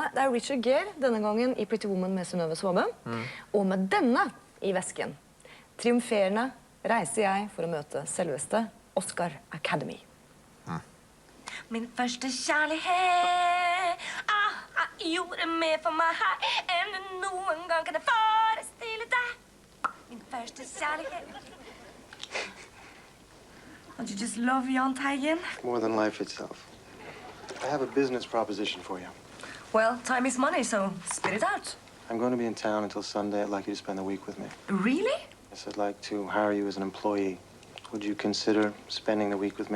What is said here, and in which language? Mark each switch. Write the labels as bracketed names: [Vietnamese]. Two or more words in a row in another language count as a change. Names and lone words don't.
[Norwegian] Det er Richard Gere denne gangen i Pretty Woman med Synnøve Svabø. Og med denne i vesken, triumferende, reiser jeg for å møte selveste Oscar Academy. Min første kjærlighet gjorde mer for meg enn du noen gang kunne forestille deg. Min første kjærlighet. [English] Don't you just love Jahn Teigen? More than life itself. I have a business proposition for you. Well, time is money, so spit it out. I'm going to be in town until Sunday. I'd like you to spend the week with me. Really? Yes, I'd like to hire you as an employee. Would you consider spending the week with me?